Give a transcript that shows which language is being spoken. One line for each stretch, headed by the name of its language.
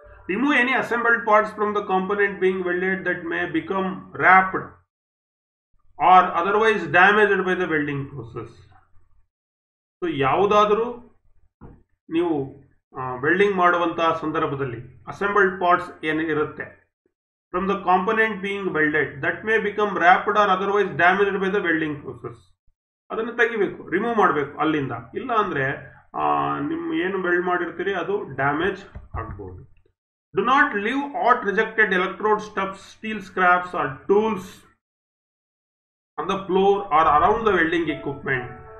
English: Remove any assembled parts from the component being welded that may become warped or otherwise damaged by the welding process.
Kannada: So ಯಾವುದಾದರೂ ನೀವು welding ಮಾಡುವಂತಹ ಸಂದರ್ಭದಲ್ಲಿ assembled parts ಏನು ಇರುತ್ತೆ,
English: from the component being welded that may become wrapped or otherwise damaged by the welding process.
Kannada: ಅದನ್ನು ತೆಗಿಬೇಕು, remove ಮಾಡಬೇಕು ಅಲ್ಲಿಂದ. ಇಲ್ಲ ಅಂದರೆ ನಿಮ್ಮ ಏನು ವೆಲ್ಡ್ ಮಾಡಿರ್ತೀರಿ ಅದು ಡ್ಯಾಮೇಜ್ ಆಗ್ಬೋದು.
English: Do not leave at rejected electrode stuffs, steel scraps or tools on the floor or around the welding equipment.